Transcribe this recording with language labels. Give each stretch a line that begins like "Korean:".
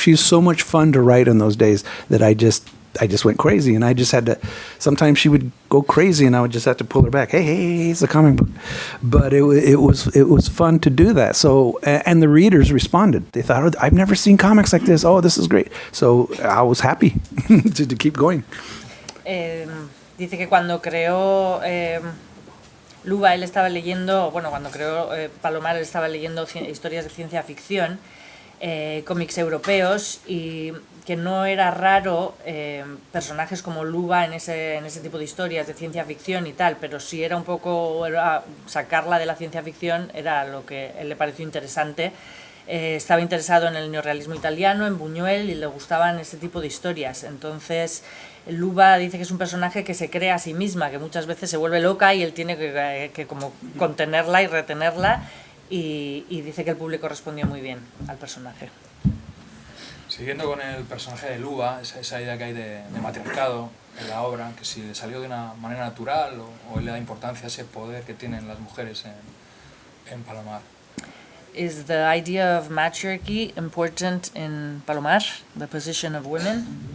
English: She's so much fun to write in those days that I just went crazy, and I just had to. Sometimes she would go crazy, and I would just have to pull her back. Hey, it's a comic book. But it was fun to do that. So, and the readers responded. They thought, I've never seen comics like this. Oh, this is great. So I was happy to keep going.
Spanish: Dice que cuando creó Luba, él estaba leyendo, bueno, cuando creó Palomar, él estaba leyendo historias de ciencia ficción. cómics europeos y que no era raro personajes como Luba en ese tipo de historias de ciencia ficción y tal, pero sí era un poco sacarla de la ciencia ficción era lo que él le pareció interesante. Estaba interesado en el neorrealismo italiano, en Buñuel, y le gustaban ese tipo de historias. Entonces Luba dice que es un personaje que se crea a sí misma, que muchas veces se vuelve loca y él tiene que como contenerla y retenerla, y dice que el público respondió muy bien al personaje. Siguiendo con el personaje de Luba, esa idea que hay de matriarcado en la obra, que si le salió de una manera natural o él le da importancia a ese poder que tienen las mujeres en Palomar.
English: Is the idea of matriarchy important in Palomar, the position of women?